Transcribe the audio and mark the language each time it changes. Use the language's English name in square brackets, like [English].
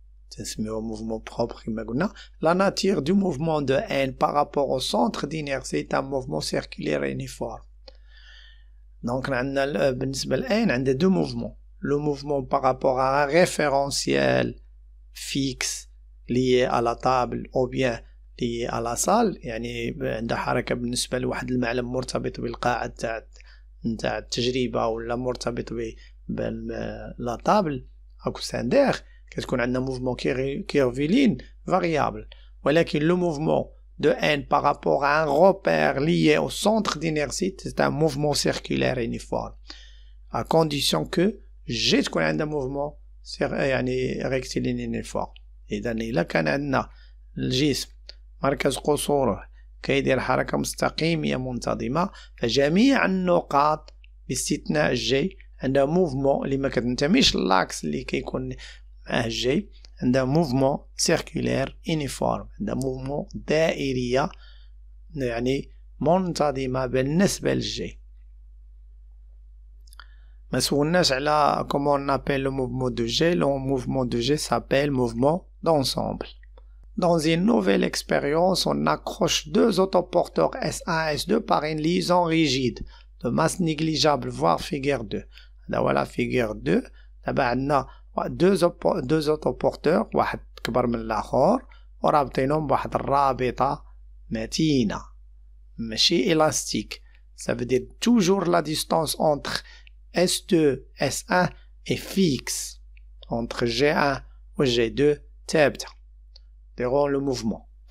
[French] C'est un mouvement propre. La nature du mouvement de N par rapport au centre d'inertie est un mouvement circulaire uniforme. Donc, [Arabic] بالنسبة ل [French] N, on a deux mouvements. Le mouvement par rapport à un référentiel fixe lié à la table ou bien lié à la salle، [Arabic] يعني عندها حركة بالنسبة لواحد المعلم مرتبط بالقاعة نتاع التجربة ولا مرتبط بلا طابل أو ساندير، كتكون عندنا موفمون كيرفيلين فاريابل. [French] ولكن لو موفمون de N par rapport à un repère lié au centre d'inertie c'est un mouvement circulaire uniforme à condition que G [Arabic] تكون عندها [French] mouvement rectiligne uniforme. [Arabic] إذا إلا كان عندنا الجسم مركز قصوره كيدير حركة مستقيمية منتظمة، فجميع النقاط باستثناء الجي عندها موفمون اللي ما كتنتميش للاكس اللي كيكون معاه الجي، عندها موفمون سيركولير يونيفورم، عندها موفمون دائرية منتظمة بالنسبة للجي. ما سولناش على [French] comment on appelle le mouvement de G. Le mouvement de G s'appelle mouvement d'ensemble. Dans une nouvelle expérience, on accroche deux autoporteurs S1 et S2 par une liaison rigide de masse négligeable, voire figure 2. Voilà figure 2. [Arabic] دابا عندنا [French] deux autoporteurs [Arabic] واحد كبر من الآخر ورابطينهم بواحد الرابطة متينة ماشي élastique. [French] Ça veut dire toujours la distance entre S2 S1 est fixe. Entre G1 et G2 [Arabic] ثابتة [French] durant le mouvement.